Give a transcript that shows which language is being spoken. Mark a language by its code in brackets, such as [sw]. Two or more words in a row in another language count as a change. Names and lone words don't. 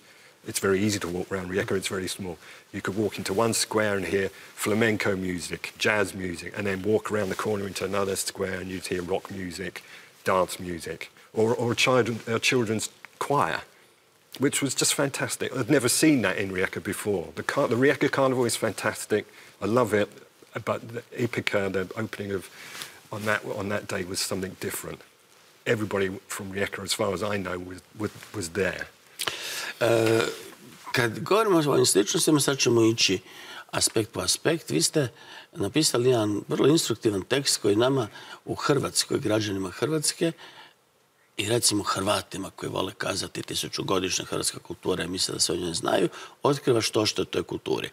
[en] It's very easy to walk around Rijeka, it's very small. You could walk into one square and hear flamenco music, jazz music, and then walk around the corner into another square and you'd hear rock music, dance music, or a children's choir, which was just fantastic. I'd never seen that in Rijeka before. The Rijeka Carnival is fantastic. I love it, but the Epica, the opening on that day was something different. Everybody from Rijeka, as far as I know, was there. [hr] Kad govorimo o ovim sličnostima, sad ćemo ići aspekt po aspekt. Vi ste napisali jedan vrlo instruktivan tekst koji nama u Hrvatskoj, građanima Hrvatske i recimo Hrvatima koji vole kazati tisućugodišnja hrvatska kultura i misle da se o njoj znaju, otkriva što o toj kulturi.